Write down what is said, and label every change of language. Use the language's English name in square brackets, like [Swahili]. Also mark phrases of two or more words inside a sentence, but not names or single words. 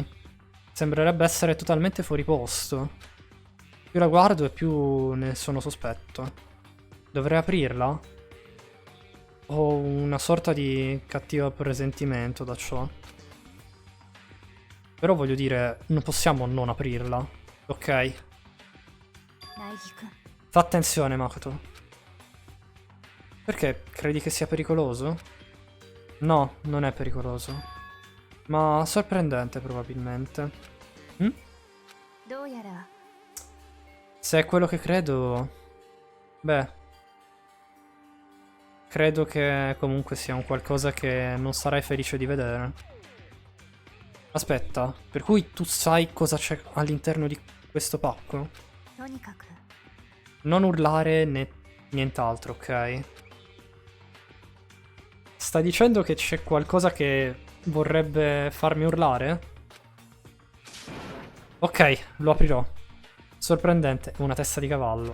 [Italian] Sembrerebbe essere totalmente fuori posto. Più la guardo e più ne sono sospetto. Dovrei aprirla? Ho una sorta di cattivo presentimento da ciò. Però voglio dire, non possiamo non aprirla. Ok. [Japanese] 苗木君 [Italian] Fa attenzione, Makoto. Perché? Credi che sia pericoloso? No, non è pericoloso. Ma sorprendente, probabilmente. [Japanese] どうやら [Italian] Se è quello che credo... Beh... Credo che comunque sia un qualcosa che non sarai felice di vedere. Aspetta, per cui tu sai cosa c'è all'interno di questo pacco? [Japanese] とにかく [Italian] Non urlare né nient'altro, ok? Stai dicendo che c'è qualcosa che vorrebbe farmi urlare? Ok, lo aprirò. Sorprendente, una testa di cavallo.